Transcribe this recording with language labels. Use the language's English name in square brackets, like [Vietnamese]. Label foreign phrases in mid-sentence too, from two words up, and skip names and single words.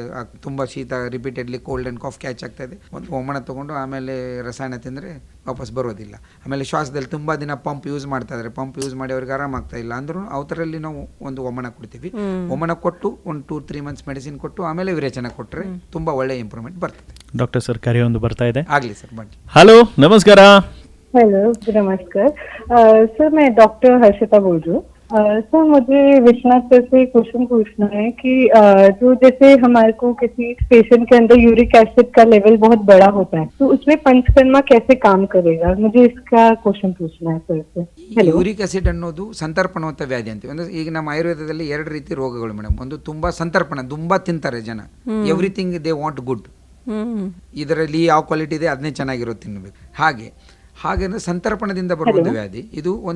[Kannada] ತುಂಬ ಶೀತ, [English] repeatedly cold and cough catch [Kannada] ಆಗ್ತಾಯಿದೆ, ಒಂದು ವಮನ ತೊಗೊಂಡು ಆಮೇಲೆ ರಸಾಯನ ತಿಂದರೆ ವಾಪಸ್ ಬರೋದಿಲ್ಲ. ಆಮೇಲೆ ಶ್ವಾಸದಲ್ಲಿ ತುಂಬ ದಿನ [English] pump use [Kannada] ಮಾಡ್ತಾ ಇದ್ದಾರೆ, [English] pump use [Kannada] ಮಾಡಿ ಅವ್ರಿಗೆ ಆರಾಮಾಗ್ತಾ ಇಲ್ಲ ಅಂದ್ರೂ ಅವರಲ್ಲಿ ನಾವು ಒಂದು ವಮನ ಕೊಡ್ತೀವಿ. ವಮನ ಕೊಟ್ಟು ಒಂದು 2-3 [English] months medicine [Kannada] ಕೊಟ್ಟು ಆಮೇಲೆ ವಿರೇಚನ ಕೊಟ್ಟರೆ ತುಂಬ ಒಳ್ಳೆ ಇಂಪ್ರೂವ್ಮೆಂಟ್ ಬರ್ತದೆ. [English] doctor sir, [Kannada] ಕರೆಯೊಂದು ಬರ್ತಾ ಇದೆ. ಆಗಲಿ ಸರ್, ಬನ್ನಿ. ಹಲೋ, ನಮಸ್ಕಾರ. [Hindi] हेलो, नमस्कार सर, मैं डॉक्टर हर्षिता बोल रही हूँ. सर, मुझे विश्वनाथ सर से क्वेश्चन पूछना है कि जो जैसे हमारे को किसी पेशेंट के अंदर [English] uric acid [Hindi] का लेवल बहुत बड़ा होता है, तो उसमें पंचकर्मा कैसे काम करेगा? मुझे इसका क्वेश्चन पूछना है सर से. [English] uric acid [Kannada] ಅನ್ನೋದು ಸಂತರ್ಪಣೋತ್ತ ವ್ಯಾಧಿ ಅಂತೀವಿ. ಅಂದ್ರೆ ಈಗ ನಮ್ಮ ಆಯುರ್ವೇದದಲ್ಲಿ 2 ರೀತಿ ರೋಗಗಳು ಮೇಡಮ್. ಒಂದು ತುಂಬಾ ಸಂತರ್ಪಣ, ತುಂಬಾ ತಿಂತಾರೆ ಜನ, [English] everything they want good, [Kannada] ಇದರಲ್ಲಿ ಯಾವ ಕ್ವಾಲಿಟಿ ಇದೆ ಅದನ್ನೇ ಚೆನ್ನಾಗಿರೋದು ತಿನ್ನಬೇಕು. ಹಾಗೆ ಸಂತರ್ಪಣದಿಂದ ಬರುವಂಥ ವ್ಯಾಧಿ ಇದು.